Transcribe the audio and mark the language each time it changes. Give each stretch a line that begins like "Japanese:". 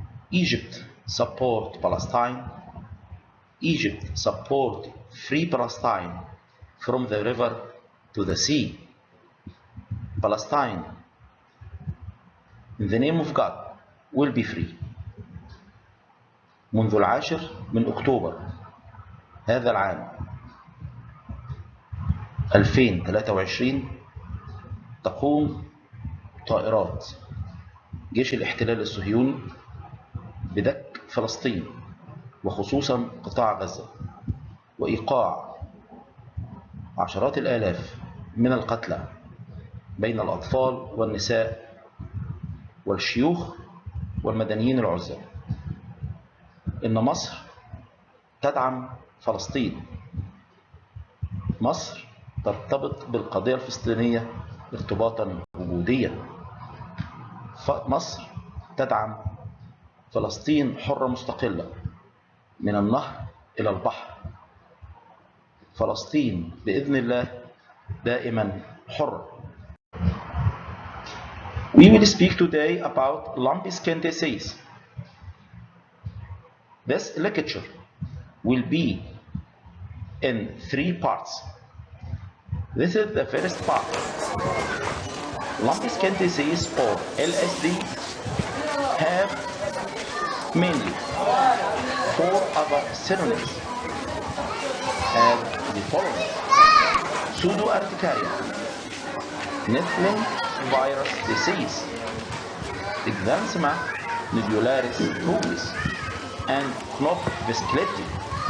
English: Egypt support Palestine. Egypt support free Palestine from the river to the sea. Palestine, in the name of God, will be free.
Arabic: منذ 10 من أكتوبر هذا العام 2023 تقوم طائرات جيش الاحتلال الصهيوني بدك فلسطين وخصوصا قطاع غزة وإيقاع عشرات الآلاف من القتلى بين الأطفال والنساء والشيوخ والمدنيين العزل. إن مصر تدعم فلسطين. مصر ترتبط بالقضية الفلسطينية ارتباطا وجوديا. مصر تدعم فلسطين حرة مستقلة من النهر إلى البحر. فلسطين بإذن الله دائما حرة.
English: We will speak today about lumpy skin disease. This lecture will be in 3 parts. This is the first part. Lumpy skin disease, or LSD, have mainly 4 other synonyms as the following: pseudo-urticaria, Netling virus disease, Exanthema nodularis bovis, and Knopf vasculitis.